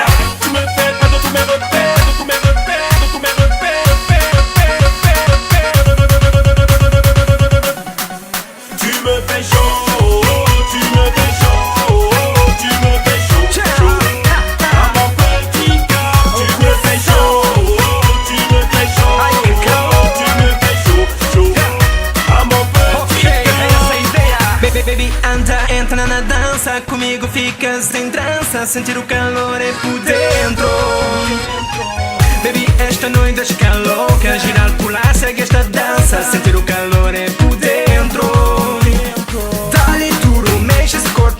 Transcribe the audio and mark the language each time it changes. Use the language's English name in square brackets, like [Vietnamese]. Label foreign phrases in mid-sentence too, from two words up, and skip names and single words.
[French] Tu me fais pas de tous mes repères, de tous mes repères, de tous mes repères, Tu me fais chaud, tu me fais chaud, tu me fais chaud, chaud. À mon petit cœur, tu me fais chaud, tu me fais chaud, tu me fais chaud, chaud. À mon petit [Portuguese] Ok, é [French] cœur. [Portuguese] essa a ideia. Baby, anda, entra na dança. Comigo ficas em trança. Sentir o calor é por dentro. Baby, esta noite está louca. Girar, pular, segue esta dança. Sentir o calor é por dentro. Dá-lhe duro, mexe esse corpo.